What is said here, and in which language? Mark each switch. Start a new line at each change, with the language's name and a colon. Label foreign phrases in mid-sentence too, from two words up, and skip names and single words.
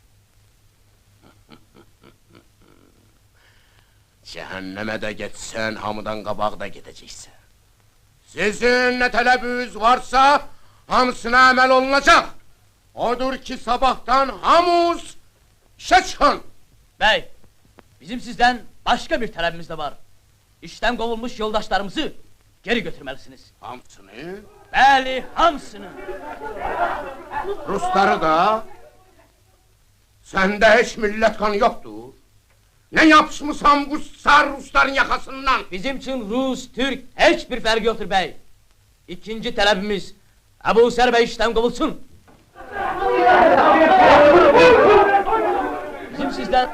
Azerbaijani: Cəhənnəmə də getsən, hamıdan qabaq da gedəcəksən. Sizin nə tələbiniz varsa, hamısına əməl olunacaq. Odur ki, sabahtan hamuz işə çıxın.
Turkish: Bey, bizim sizden başka bir talebimiz de var. İşten kovulmuş yoldaşlarımızı geri götürmelisiniz.
Azerbaijani: Hamısını? Bəli, hamısını.
Turkish: Rusları da? Səndə heç millət kanı yoktur. Ne yapışmışsan bu sar Rusların yakasından? Bizim için Rus, Türk hiçbir farkı yoktur bey. İkinci talebimiz Ebu Ser Bey işten kovulsun. Bizim sizden...